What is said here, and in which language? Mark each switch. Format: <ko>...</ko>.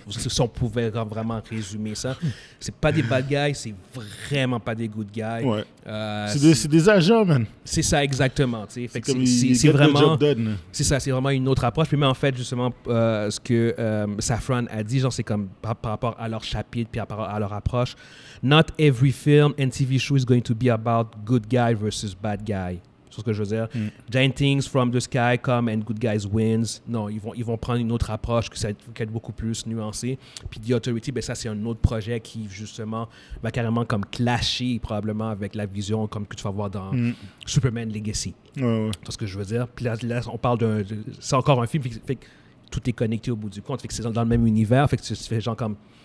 <fr>Si on pouvait vraiment résumer ça. C'est pas des</fr> <en>bad guys,</en> <fr>c'est vraiment pas des</fr> <en>good guys.</en> <fr>Ouais. C'est des agents, man. C'est ça, exactement. C'est vraiment... C'est ça, c'est vraiment une autre approche. Puis, mais en fait, justement, ce que Safran a dit, genre, c'est comme par rapport à leur chapitre, puis par rapport à leur approche.</fr> <en>Not every film and TV show is going to be about good guy versus bad guy.</en> <fr>C'est ce que je veux dire.</fr> <en>Giant things from the sky come and good guys wins.</en> <fr>Non, ils vont prendre une autre approche qui va être beaucoup plus nuancée. Puis The Authority, ça, c'est un autre projet qui, justement, va carrément comme clasher probablement avec la vision comme que tu vas voir dans Superman Legacy. Ouais. C'est ce que je veux dire. Puis là on parle c'est encore un film, fait que tout est connecté au bout du compte. Fait que c'est dans le même univers. Fait que tu fais genre comme...</fr>